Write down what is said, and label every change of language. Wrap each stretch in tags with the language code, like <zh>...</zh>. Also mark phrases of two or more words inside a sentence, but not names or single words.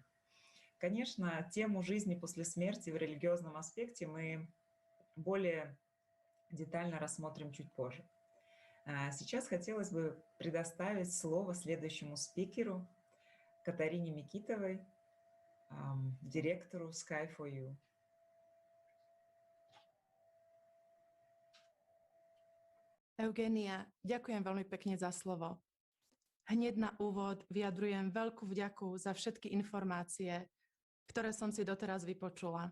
<ru>Конечно, тему жизни после смерти в религиозном аспекте мы более детально рассмотрим чуть позже. Сейчас хотелось бы предоставить слово следующему спикеру, Катарине Микитовой, директору Sky4U.</ru> <sk>Eugenia, ďakujem veľmi pekne za slovo. Hneď na úvod vyjadrujem veľkú vďaku za všetky informácie, ktoré som si doteraz vypočula.</sk>